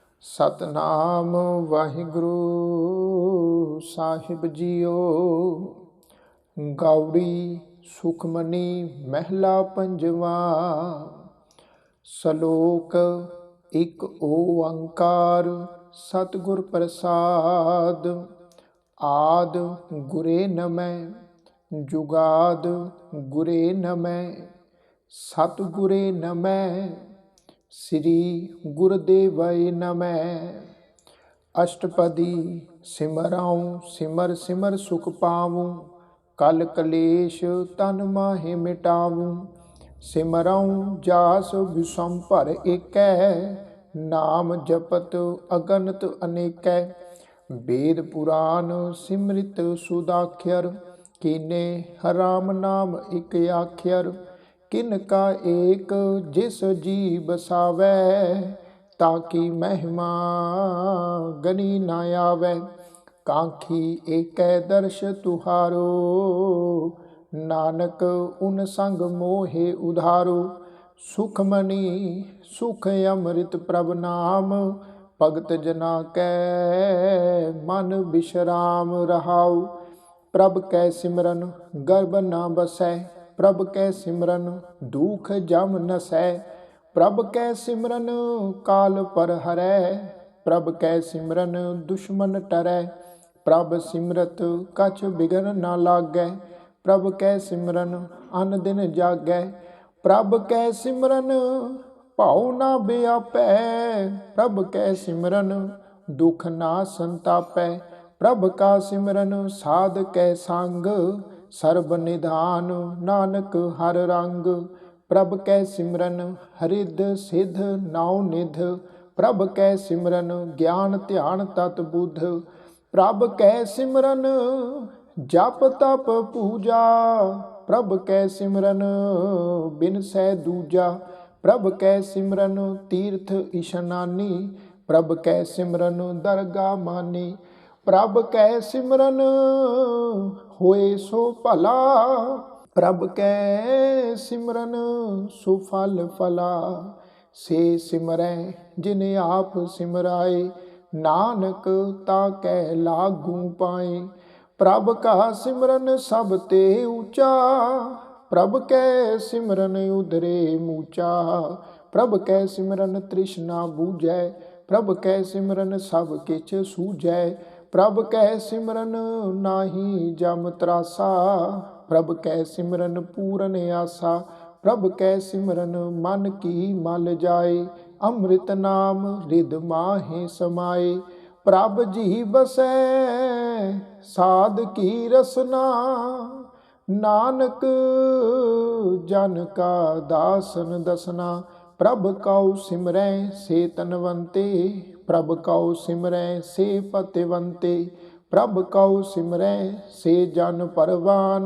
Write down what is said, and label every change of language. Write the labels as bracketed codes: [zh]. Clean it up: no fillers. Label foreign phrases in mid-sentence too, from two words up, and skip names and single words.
[hi] सतनाम वाहिगुरु साहिब जीओ। गौड़ी सुखमनी महला पंजवा। सलोक एक ओंकार सतगुर प्रसाद। आद गुरे नमः जुगाद गुरे नमः सतगुरे नमः श्री गुरुदेवय नमः। अष्टपदी सिमराऊं सिमर सिमर सुख पाऊं। कल कलेश तन माहे मिटाऊं। सिमराऊं जास विषम भर एकै। नाम जपत अगनत अनेकै। वेद पुराण सिमृत सुदाख्यर। कीने राम नाम एक आख्यर। किनका एक जिस जी बसावै। ताकि महिमा गनी न आवै। कांखी एकै दर्श तुहारो। नानक उन संग मोहे उधारो। सुखमनी सुख अमृत प्रभ नाम। भगत जना कै मन विश्राम रहाओ। प्रभ कै सिमरन गर्भ न बसै। प्रभ कै सिमरन दुख जम नसै। प्रभ कै सिमरन काल पर हरै। प्रभ कै सिमरन दुश्मन टरै। प्रभ सिमरत कछ बिघन न लागै। प्रभ कै सिमरन अन दिन जागै। प्रभ कै सिमरन भाव न व्यापै। प्रभ कै सिमरन दुख ना संतापै। प्रभ का सिमरन साध कै संग। सर्ब निधान नानक हर रंग। प्रभ कै सिमरन हरिद सिद्ध नाउ निध। प्रभ कै सिमरन ज्ञान ध्यान तत बुध। प्रभ कै सिमरन जप तप पूजा। प्रभ कै सिमरन बिनसै दूजा। प्रभ कै सिमरन तीर्थ इशनानी। प्रभ कै सिमरन दरगाह मानी। प्रभ कै सिमरन होए सो भला। प्रभ कै सिमरन सुफल फला। से सिमरै जिन आप सिमराए। नानक ताकै लागू पाए। प्रभ का सिमरन सब ते ऊंचा। प्रभ कै सिमरन उधरे मूचा। प्रभ कै सिमरन तृष्णा बूझै। प्रभ कै सिमरन सब किछ सूझै। प्रभ कै सिमरन नाही जम त्रासा। प्रभ कै सिमरन पूरन आसा। प्रभ कै सिमरन मन की मल जाए। अमृत नाम रिद माहे समाए। प्रभ जी बसै साध की रसना। नानक जन का दासन दसना। प्रभ कौ सिमरै से तनवंते। प्रभ कौ सिमरै से पतिवंते। प्रभ कौ सिमरै से जन परवान।